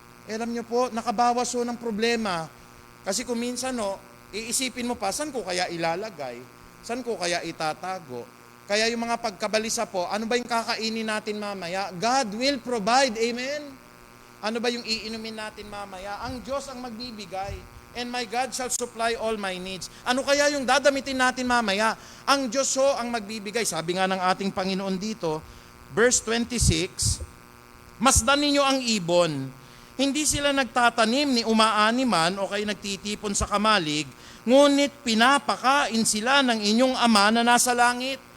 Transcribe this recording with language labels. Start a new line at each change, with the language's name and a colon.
Filipino: Alam nyo po, nakabawas ho ng problema. Kasi kung minsan, iisipin mo pa, saan ko kaya ilalagay? Saan ko kaya itatago? Kaya yung mga pagkabalisa po, ano ba yung kakainin natin mamaya?
English: God will provide, amen?
Filipino: Ano ba yung iinumin natin mamaya? Ang Diyos ang magbibigay.
English: And my God shall supply all my needs.
Filipino: Ano kaya yung dadamitin natin mamaya? Ang Diyos ho ang magbibigay. Sabi nga ng ating Panginoon dito, verse 26, masdan ninyo ang ibon. Hindi sila nagtatanim ni umaaniman o kayo nagtitipon sa kamalig, ngunit pinapakain sila ng inyong ama na nasa langit.